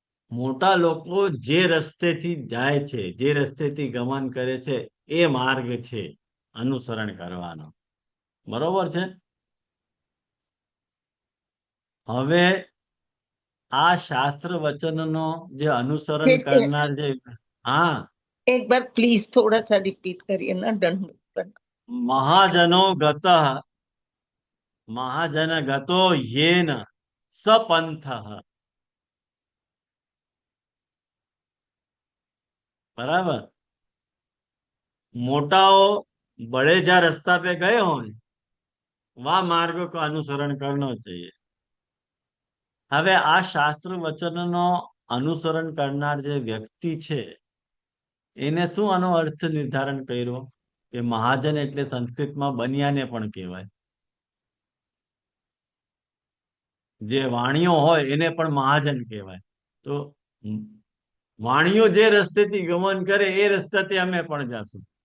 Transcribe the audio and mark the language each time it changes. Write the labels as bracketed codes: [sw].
[gu] મોટા લોકો જે રસ્તેથી જાય છે, જે રસ્તેથી ગમન કરે છે, એ માર્ગ છે અનુસરણ કરવાનો. બરોબર છે? હવે આ શાસ્ત્ર વચનનો જે અનુસરણ કરનાર જે, હા, [hi] एक बार प्लीज थोड़ा सा रिपीट करिए ना दंड. [sa] મહાજનો ગત, મહાજન ગતો યેન સપંથ. [gu] બરાબર? મોટાઓ [hi] बड़े जा रास्ता पे गए हो वह मार्ग को अनुसरण करना चाहिए. [gu] હવે આ શાસ્ત્ર વચનનો અનુસરણ કરનાર જે વ્યક્તિ છે એને શું આનો અર્થ નિર્ધારણ કર્યો કે મહાજન એટલે સંસ્કૃતમાં બનિયાને પણ કહેવાય. જે વાણીઓ હોય એને પણ મહાજન કહેવાય. તો વાણીઓ જે રસ્તેથી ગમન કરે એ રસ્તેથી અમે પણ જાશું.